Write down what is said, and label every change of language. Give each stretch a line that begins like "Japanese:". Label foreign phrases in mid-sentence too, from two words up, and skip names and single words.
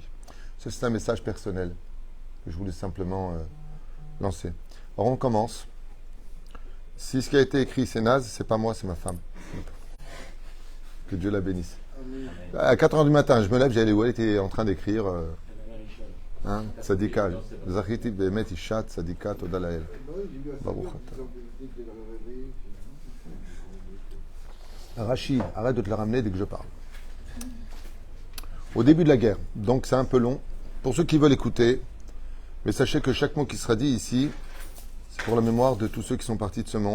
French: C'est un message personnel que je voulais simplement lancer. Alors on commence. Si ce qui a été écrit c'est naze, c'est pas moi, c'est ma femme. Que Dieu la bénisse. Amen. À 4h du matin, je me lève, j'allais où elle était en train d'écrire Tzadika.
Hebrew: Zachiti be'emet ishat tzadika toda lael. Baruch ata.
French: Rachid, arrête de te la ramener dès que je parle. Au début de la guerre, donc c'est un peu long. Pour ceux qui veulent écouter, mais sachez que chaque mot qui sera dit ici, c'est pour la mémoire de tous ceux qui sont partis de ce monde.